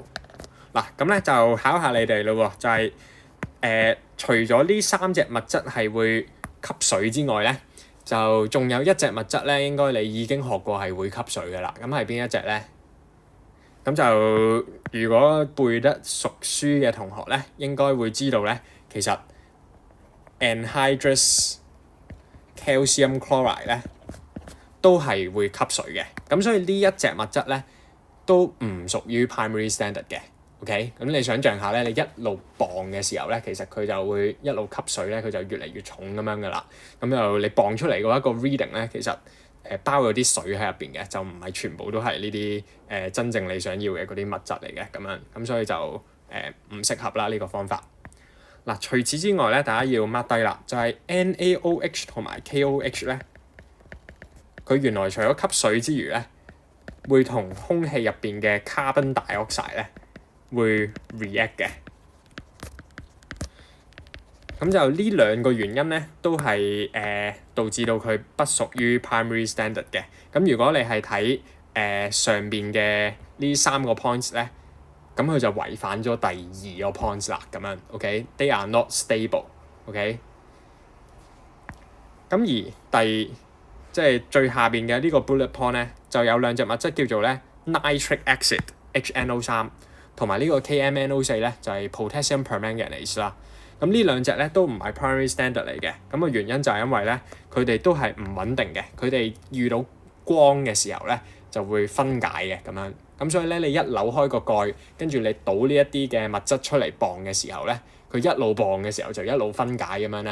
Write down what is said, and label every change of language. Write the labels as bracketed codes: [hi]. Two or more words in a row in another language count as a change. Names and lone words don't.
[yue] 嗱，咁咧就考下你哋咯喎，就係除咗呢三隻物質係會吸水之外咧，就仲有一隻物質咧，應該你已經學過係會吸水嘅啦。咁係邊一隻咧？咁就如果背得熟書嘅同學咧，應該會知道咧，其實 [en] anhydrous calcium chloride [yue] 咧都係會吸水嘅。咁所以呢一隻物質咧都唔屬於 [en] primary standard [yue] 嘅。OK，咁你想象下咧，你一路磅嘅時候咧，其實佢就會一路吸水咧，佢就越嚟越重咁樣噶啦。咁就你磅出嚟嘅一個 reading 咧，其實包咗啲水喺入邊嘅，就唔係全部都係呢啲真正你想要嘅嗰啲物質嚟嘅咁樣。咁所以就唔適合啦呢個方法。嗱，除此之外咧，大家要 mark 低啦，就係 NaOH 同埋 KOH 咧，佢原來除咗吸水之餘咧，會同空氣入邊嘅 [en] carbon dioxide [yue] 咧會 react 嘅。咁就呢兩個原因咧，都係導致到佢不屬於 [en] primary standard [yue] 嘅。咁如果你係睇上邊嘅呢三個 points 咧，咁佢就違反咗第二個 points 啦。咁樣 OK， [en] they are not stable。 [yue] OK， 咁而即係最下邊嘅呢個 [en] bullet point [yue] 咧，就有兩隻物質叫做咧 [en] nitric acid [yue] HNO3 同埋呢個 KMNO4 咧，就係 [en] potassium permanganate [yue] 啦。咁呢兩隻咧都唔係 [en] primary standard [yue] 嚟嘅。咁個原因就係因為咧，佢哋都係唔穩定嘅。佢哋遇到光嘅時候咧，就會分解嘅咁樣。咁所以咧，你一扭開個蓋，跟住你倒呢一啲嘅物質出嚟磅嘅時候咧，佢一路磅嘅時候就一路分解咁樣咧。